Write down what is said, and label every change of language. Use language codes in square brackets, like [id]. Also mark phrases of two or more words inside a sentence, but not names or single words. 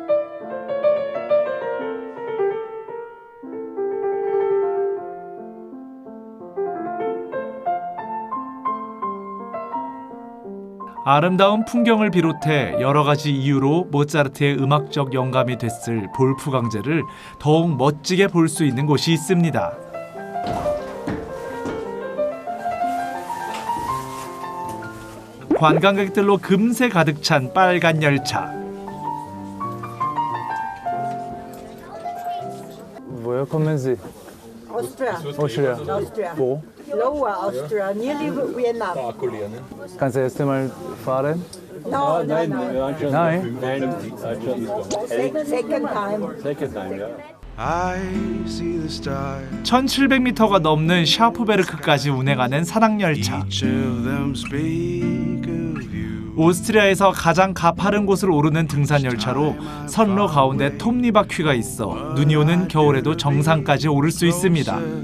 [ko] 아름다운 풍경을 비롯해 여러 가지 이유로 모차르트의 음악적 영감이 됐을 볼프강제를 더욱 멋지게 볼 수 있는 곳이 있습니다. 관광객들로 금세 가득 찬 빨간 열차. [de] Woher kommen Sie? [en] Austria. Austria. Austria. [de] Wo? [en] Lower Austria, nearly Vienna. [de] Kannst du erst einmal fahren? [en] No, no, no. [de] Nein. [en] Second time. [ko] (1700m) 가 넘는 샤프베르크까지 운행하는 산악열차. 오스트리아에서 가장 가파른 곳을 오르는 등산열차로 선로 가운데 톱니바퀴가 있어 눈이 오는 겨울에도 정상까지 오를 수 있습니다.